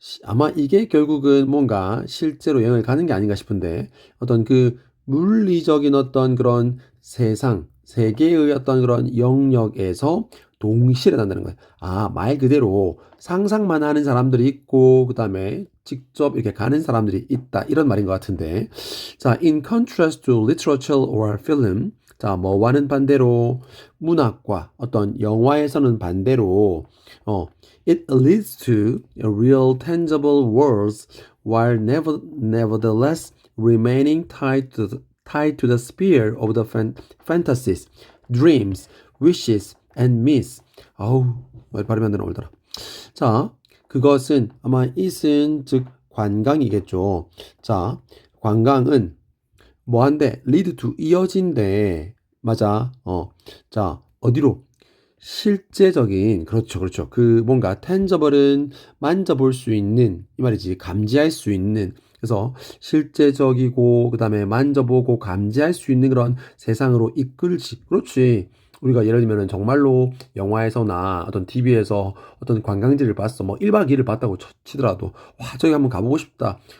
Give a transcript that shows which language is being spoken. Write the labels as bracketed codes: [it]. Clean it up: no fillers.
[ko] 아마 이게 결국은 뭔가 실제로 여행을 가는 게 아닌가 싶은데 어떤 그 물리적인 어떤 그런 세상, 세계의 어떤 그런 영역에서 동시에 일어난다는 거예요. 아, 말 그대로 상상만 하는 사람들이 있고 그다음에 직접 이렇게 가는 사람들이 있다. 이런 말인 것 같은데. [en] 자, in contrast to literature or film. [ko] 자, 뭐와는 반대로 문학과 어떤 영화에서는 반대로 [en] it leads to real tangible worlds while nevertheless remaining tied to the sphere of the fantasies, dreams, wishes, and myths. [ko] 아우, 왜 발음이 안 되나 오늘따라. 자, 그것은 아마 it은 즉 관광이겠죠. 자, 관광은 뭐한데 lead to 이어진대. 맞아. 자, 어디로? 실제적인 그렇죠 그렇죠 그 뭔가 tangible은 만져볼 수 있는 이 말이지 감지할 수 있는 그래서 실제적이고 그다음에 만져보고 감지할 수 있는 그런 세상으로 이끌지 그렇지 우리가 예를 들면은 정말로 영화에서나 어떤 TV에서 어떤 관광지를 봤어 뭐 1박 2일을 봤다고 치더라도 와 저기 한번 가보고 싶다